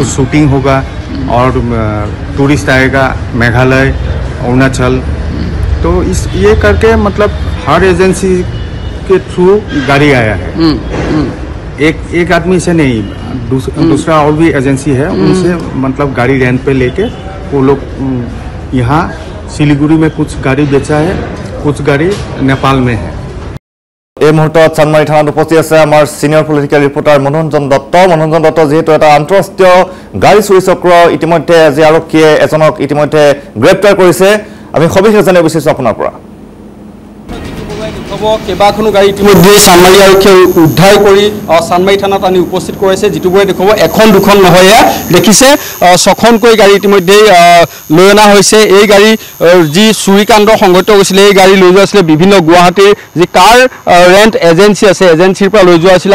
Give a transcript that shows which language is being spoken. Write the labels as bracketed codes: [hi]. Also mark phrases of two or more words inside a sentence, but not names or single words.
[hi] शूटिंग होगा और टूरिस्ट आएगा मेघालय अरुणाचल तो इस ये करके मतलब हर एजेंसी के थ्रू गाड़ी आया है एक आदमी से नहीं दूसरा और भी एजेंसी है उनसे मतलब गाड़ी रेंट पे लेके वो लोग यहाँ सिलीगुड़ी में कुछ गाड़ी बेचा है कुछ गाड़ी नेपाल में है [as] এই মুহূৰ্তত চানমাৰী থানাত উপস্থিত আছে আমাৰ [en] senior political reporter [as] মনোৰঞ্জন দত্ত যেহেতু এটা আন্তঃৰাষ্ট্ৰীয় গাড়ী চুৰি চক্ৰ ইতিমধ্যে আজি আৰক্ষীয়ে এজনক ইতিমধ্যে গ্ৰেপ্তাৰ কৰিছে আমি সবিশেষ জানিব বিচাৰিছো আপোনাৰ পৰা কেইবাখনো গাড়ী ইতিমধ্যে চানমাৰী আৰক্ষীয়ে উদ্ধাৰ কৰি চানমাৰী থানাত আনি উপস্থিত কৰাইছে যিটোবোৰে দেখুৱাব এখন দুখন নহয় দেখিছে ছখনকৈ গাড়ী ইতিমধ্যে লৈ অনা হৈছে এই গাড়ী যি চুৰিকাণ্ড সংঘটিত হৈছিলে এই গাড়ী লৈ যোৱা আছিলে বিভিন্ন গুৱাহাটীৰ যি [en] car rent agency [as] আছে এজেঞ্চিৰ পৰা লৈ যোৱা আছিল